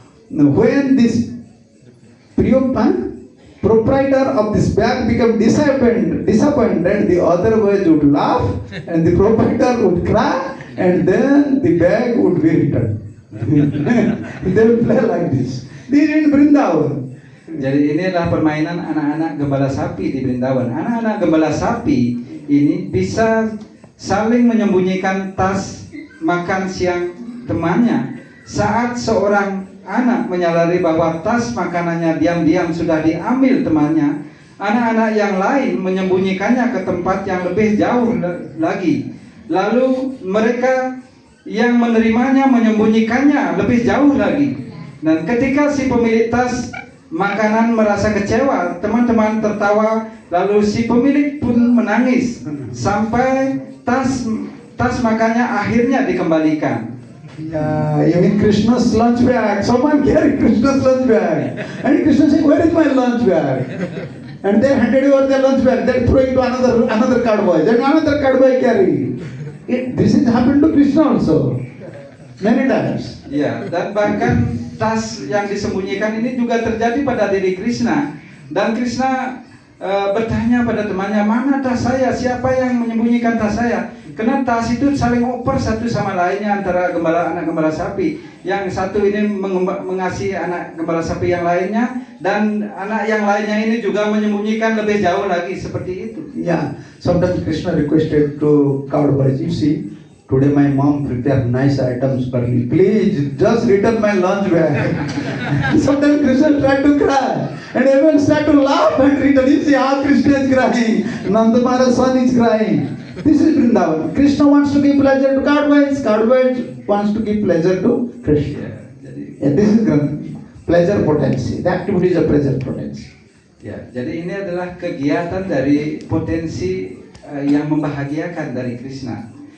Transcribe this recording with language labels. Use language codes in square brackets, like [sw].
[en] When this proprietor of this bag became disappointed, the other boys would laugh and the proprietor would cry, and then the bag would be returned. They would play like this. This is in Vrindavan. [id] Jadi ini adalah permainan anak-anak gembala sapi di Brindawan. Anak-anak gembala sapi ini bisa saling menyembunyikan tas makan siang temannya. Saat seorang anak menyadari bahwa tas makanannya diam-diam sudah diambil temannya, anak-anak yang lain menyembunyikannya ke tempat yang lebih jauh lagi. lalu mereka yang menerimanya menyembunyikannya lebih jauh lagi. Dan ketika si pemilik tas makanan merasa kecewa, teman-teman tertawa, lalu si pemilik pun menangis sampai tas makannya akhirnya dikembalikan. [en] Yeah, you mean Krishna's lunch bag. Someone carried Krishna's lunch bag. And Krishna said, where is my lunch bag? And they handed over their lunch bag. They threw it to another cardboy. Then another cardboy carried. This has happened to Krishna also. Many times. [id] Ya, dan bahkan tas yang disembunyikan ini juga terjadi pada diri Krishna. Dan Krishna bertanya pada temannya, mana tas saya? Siapa yang menyembunyikan tas saya? Karena tas itu saling oper satu sama lainnya antara anak gembala sapi. Yang satu ini mengasihi anak gembala sapi yang lainnya, dan anak yang lainnya ini juga menyembunyikan lebih jauh lagi, seperti itu. [en] Yeah, sometimes Krishna requested to cowboys, you see, today my mom prepared nice items for me. Please, just return my lunch bag. Sometimes Krishna tried to cry. And everyone started to laugh and return. You see how Krishna is crying. Nanda Maharaj's son is crying. This is Vrindavan. Krishna wants to give pleasure to cowboys. Cowboys wants to give pleasure to Krishna. Yeah, this is pleasure potency. The activity is a pleasure potency. [id] Ya, jadi ini adalah kegiatan dari potensi yang membahagiakan dari Krishna.